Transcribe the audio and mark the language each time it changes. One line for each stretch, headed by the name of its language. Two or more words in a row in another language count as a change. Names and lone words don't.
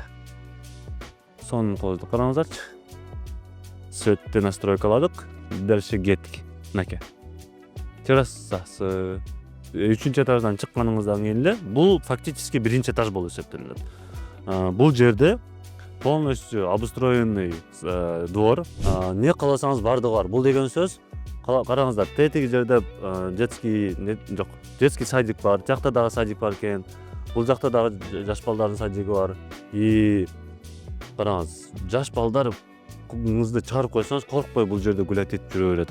Kyrgyz: Сонун коздук, караңыздарчы. Светти настройкаладык, дальше кеттик. Анакей. Террасасы 3-чү этаждан чыкканыңыздан кийин эле бул фактически 1-чи этаж болуп эсептелет. Бул жерде
Russian: полностью обустроенный двор.
Kyrgyz: Не кааласаңыз бардыгы бар. Бул деген сөз, караңыздар, тетиги жерде
Russian: детский садик
Kyrgyz: бар, жакта дагы садик бар экен. Бул жакта дагы жаш балдардын садиги бар. Караңыз, жаш балдарыңызды чыгарып койсоңуз, коркпой бул жерде гулять этип жүрө берет.